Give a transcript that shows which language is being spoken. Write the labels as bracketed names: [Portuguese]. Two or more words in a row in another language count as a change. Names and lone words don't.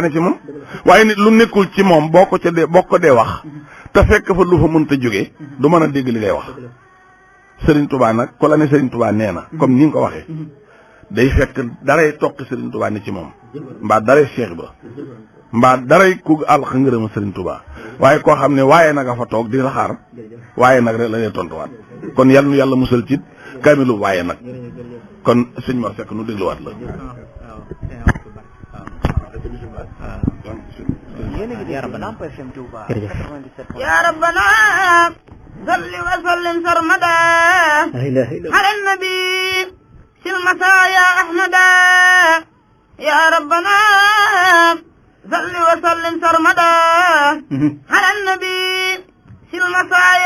[Wolof] ne ci moom waaye nit lu nekkul ci moom boo ko dee wax te fekk fa lu fa mënta jóge du mën a dégg li ngay wax Serigne Touba nag ko la ne Serigne Touba nee na comme ni nga ko waxee day fekk daray toqi Serigne Touba ni ci moom mbaa daray Cheikh Ibra mbaa daray ku àlq ngërëma Serigne Touba waaye koo xam ne waaye nag a fa toog di la xaar waaye nag rek la ñuy tontuwaat kon yal nu yàlla musal ci kaamilu waaye nag kon sëñ Mor Seck nu dégluwaat la. [Arabic] يا ربنا صل وسلم سرمدا على النبي في المسايا أحمدا يا ربنا صل وسلم سرمدا على النبي في المسايا